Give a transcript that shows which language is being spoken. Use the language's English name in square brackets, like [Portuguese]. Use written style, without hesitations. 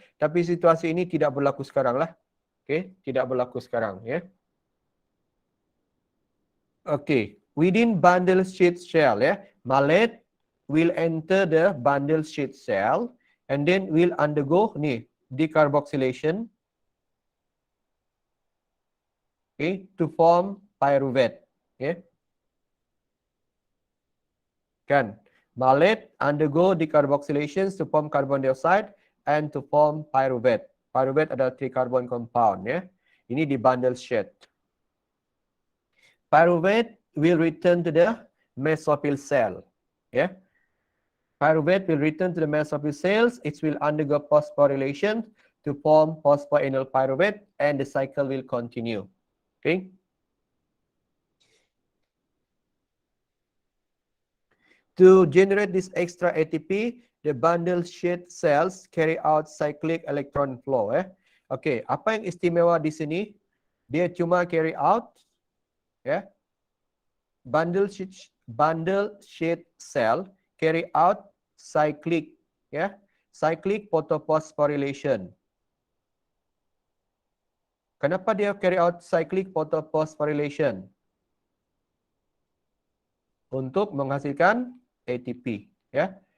[Malay] Tapi situasi ini tidak berlaku sekarang lah. Okay, tidak berlaku sekarang, ya. [English] Okay, within bundle sheet cell, ya, malate will enter the bundle sheet cell and then will undergo ni decarboxylation, okay, to form pyruvate, okay. Kan, malate undergo decarboxylation to form carbon dioxide and to form pyruvate. [Malay] Pyruvate adalah tricarbon compound, ya. Ini di bundle sheet. [English] Pyruvate will return to the mesophyll cell, ya. Pyruvate will return to the mesophyll cells. It will undergo phosphorylation to form phosphoenol pyruvate, and the cycle will continue. Okay. To generate this extra ATP, the bundle sheet cells carry out cyclic electron flow. [Malay] Okay, apa yang istimewa di sini? Dia cuma carry out, ya. [English] Bundle sheet cell carry out cyclic, ya, cyclic photophosphorylation. [Malay] Kenapa dia carry out cyclic photophosphorylation? Untuk menghasilkan ATP, ya.